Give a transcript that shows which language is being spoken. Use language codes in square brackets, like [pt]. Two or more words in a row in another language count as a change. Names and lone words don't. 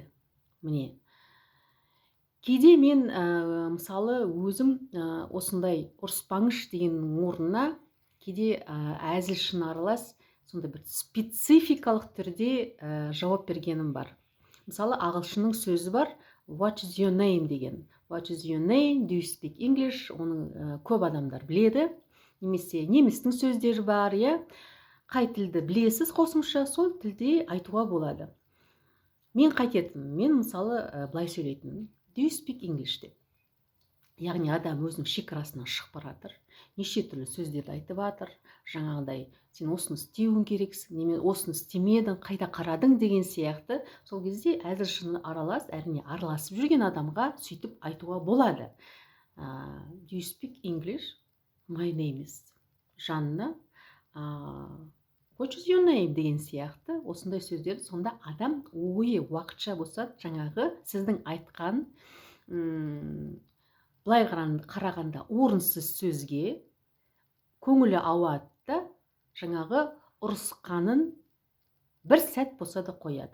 [kk] Міне, кейде мен мысалы өзім осындай ұрыспаңыш дегеннің орнына кейде әзіл шын аралас сондай бір спецификалық түрде жауап бергенім бар. Мысалы, ағылшынның сөзі бар, [en] what is your name деген. What is your name? Do you speak English? [kk] Оның көп адамдар біледі. Немесе немістің сөздері бар, қай тілді білесіз қосымша, сол тілде айтуға болады. Мен қайтетім, мен мысалы былай сөйлейтін, [en] do you speak English деп. [kk] Яғни адам өзінің шекарасынан шығып баратыр, неше түрлі сөздерді айтып жатыр, жаңағыдай сен осыны істеуің керексің, неме осыны істемедің, қайда қарадың деген сияқты. Сол кезде әзіл шыны аралас, әрине араласып жүрген адамға сөйтіп айтуға болады. [en] Do you speak English? My name is Жанна. What is your name деген сияқты. [kk] Осындай сөздерді сонда адам ойы уақытша болса жаңағы сіздің айтқан былай қарағанда орынсыз сөзге көңілі ауады да жаңағы ұрысқанын бір сәт болса да қояды.